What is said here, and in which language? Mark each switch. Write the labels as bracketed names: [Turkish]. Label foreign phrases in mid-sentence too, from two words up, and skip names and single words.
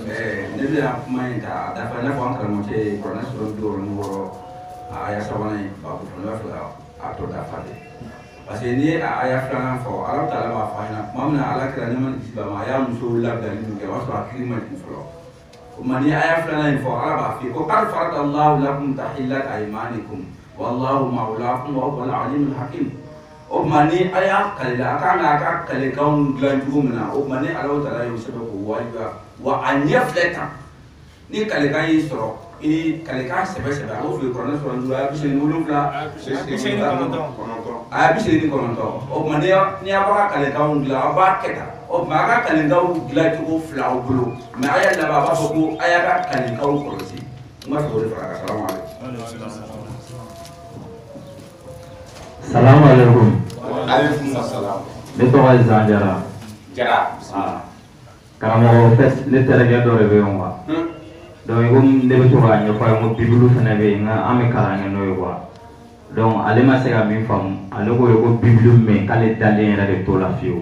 [Bambara] Ne bɛna kuma in ta dafa i n'a fɔ an karamɔgɔcɛ ye kuranɛ sɔrɔ 76 a aya 3 in babu fɔlɔ n b'a fɛ a tɔ dafa de [French] parce que [Bambara] ni a aya 2 fɔ ala taala b'a fɔ an ɲɛna tuma min na ala kira ne ma kisi ba ma a y'a musow labɛnni min kɛ o b'a sɔrɔ a hakili ma jigin fɔlɔ o tuma ni aya 2 in fɔ ala b'a fɔ ko [Arabic] قد فرض الله لكم تحلة أيمانكم والله مولاكم وهو العليم الحكيم. [Bambara] O tuma ni a y'a kale la a kan k'a ka kalekanw dilan cogo min na o tuma ni ala taala y'o sɛbɛn k'o wajibiya wa a ɲɛ filɛ tan ni kalekan y'i sɔrɔ i kalekan sɛbɛ sɛbɛ a b'o f'i ye kuranɛ sɔrɔ 5 a 97 a 89 o tuma ni a b'a ka kalekanw dilan a b'a kɛ tan o tuma a ka kalekanw dilan cogo 2 aw bolo mais a y'a laban a b'a fɔ ko a y'a ka kalekanw kɔlɔsi n b'a fɛ k'o de fara a kan. [Arabic] سلام عليكم. عليكم السلام. [Bambara] Ne tɔgɔ ye Zan Jara. Jara. Karamɔgɔ fɛ ne terikɛ dɔ de bɛ yen quoi. Donc i komi ne bɛ to k'a ɲɛfɔ a ye ko Bibiliw fana bɛ yen nka an bɛ kalan kɛ n'o ye quoi. Donc ale ma se ka min faamu ale ko ye ko Bibiliw mɛn k'ale dalen yɛrɛ de t'o la fiyewu.